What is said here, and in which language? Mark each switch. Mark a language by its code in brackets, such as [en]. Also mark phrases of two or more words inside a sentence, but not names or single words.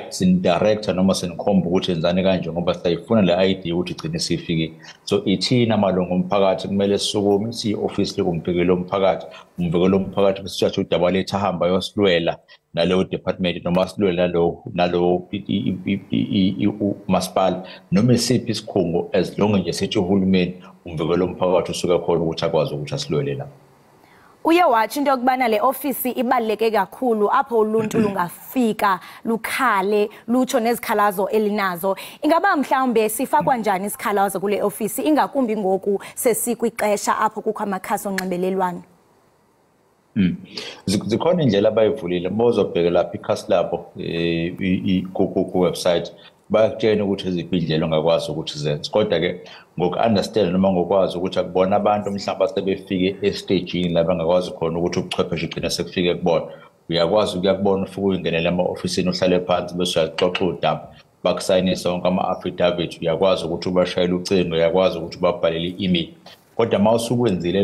[zu] sin director noma senikhomba ukuthi enzane kanje ngoba sayifuna le ID ukuthi igcine sifike so ithina amalungu omphakathi kumele sisukume si-office lekumvikelo omphakathi umvikelo omphakathi bese siyathi udaba lethu ahamba yosilwela naleyo department noma silwela nalo masipala noma esiphi isikhungo [en] as long [zu] nje sithi uhulumeni umvikelo omphakathi usuka khona ukuthi akwazi ukuthi asilwele la. [xh] Uye wathi into yokubana le ofisi ibaluleke kakhulu apho uluntu lungafika lukhale lutsho nezikhalazo elinazo ingaba mhlawumbe sifakwa njani isikhalazo kule ofisi ingakumbi ngoku sesikwixesha apho kukho amakhasi onxibelelwano? [zu] Zikhona indlela abayivulile bozobheka lapha ikhasi labo ku-website bayakutshela ukuthi eziphi indlela ongakwazi ukuthi zenze kodwa ke ngoku-understand noma ngokwazi ukuthi akubona abantu mhlawumbe asebefike estagini la bangakwazi khona ukuthi ubuchwepheshe ugcine sekufike kubona uyakwazi ukuyakubona ufike uyingenele ema-ofisini uhlale phansi bese uyaxoxa udaba bakusayinise wonke ama-affidavit uyakwazi ukuthi ubashayele ucingo uyakwazi ukuthi ubabhalele i-email kodwa uma usukwenzile